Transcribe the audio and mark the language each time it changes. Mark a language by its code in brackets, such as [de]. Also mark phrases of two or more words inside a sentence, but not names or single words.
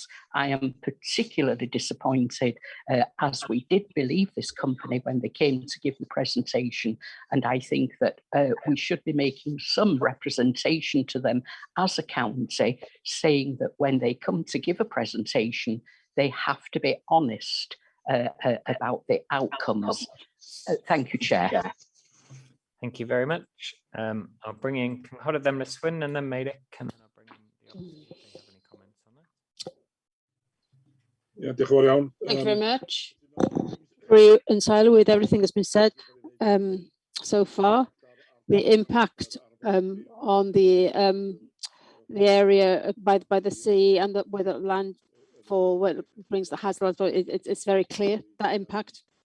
[en] I am particularly disappointed, as we did believe this company when they came to give the presentation, and I think that we should be making some representation to them as a county, saying that when they come to give a presentation, they have to be honest about the outcomes. Thank you, Chair. Thank you very much. I'll bring in Cynghorwyr GLASFRYN and then Meidic, and then I'll bring in the others if they have any comments on that. Yeah, [cy] diolch yn fawr iawn. [en] Thank you very much. Agree entirely with everything that's been said so far. The impact on the area by the sea and where the land for where it brings the hazard, it's very clear, that impact.